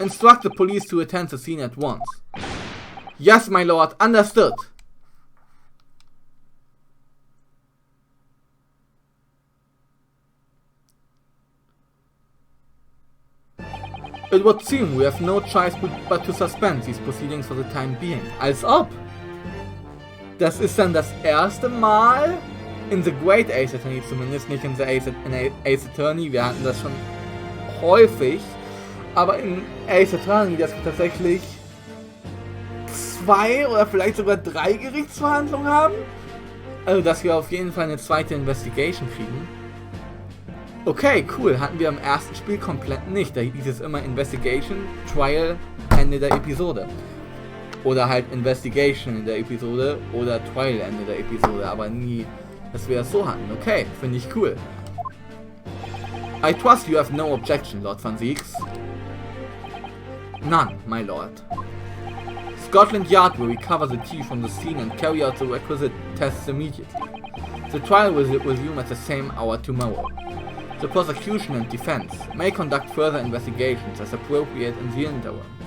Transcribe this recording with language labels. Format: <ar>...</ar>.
<en>Instruct the police to attend the scene at once. Yes, my lord, understood! It would seem we have no choice but to suspend these proceedings for the time being.</en> <de>Als ob! Das ist dann das erste Mal in The Great Ace Attorney, zumindest nicht in Ace Attorney, wir hatten das schon häufig, aber in Ace Attorney, dass wir tatsächlich 2 oder vielleicht sogar 3 Gerichtsverhandlungen haben. Also, dass wir auf jeden Fall eine zweite Investigation kriegen. Okay, cool. Hatten wir im ersten Spiel komplett nicht. Da hieß es immer Investigation, Trial, Ende der Episode. Oder halt Investigation in der Episode oder Trial Ende der Episode. Aber nie, dass wir das so hatten. Okay, finde ich cool.</de> <en>I trust you have no objection, Lord Van Zieks. None, my lord. Scotland Yard will recover the tea from the scene and carry out the requisite tests immediately. The trial will resume at the same hour tomorrow. The prosecution and defense may conduct further investigations as appropriate in the interim.</en>